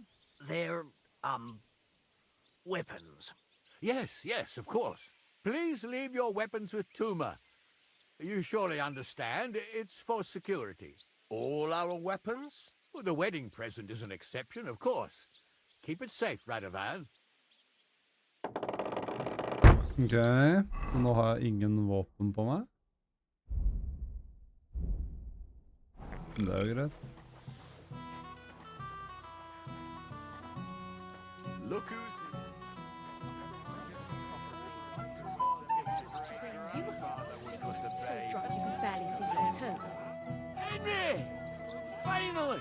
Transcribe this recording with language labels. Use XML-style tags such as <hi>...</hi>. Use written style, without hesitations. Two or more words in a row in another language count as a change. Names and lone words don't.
<en>They're, weapons. Yes, of course. Please leave your weapons with Tuma. You surely understand, it's for security. All our weapons? Well, the wedding present is an exception, of course. Keep it safe, Radovan.</en> <no>Ok, så nå har jeg ingen våpen på meg. Det er jo greit.</no> <en>Look who's... You can barely see your toes. Henry! Finally!</en>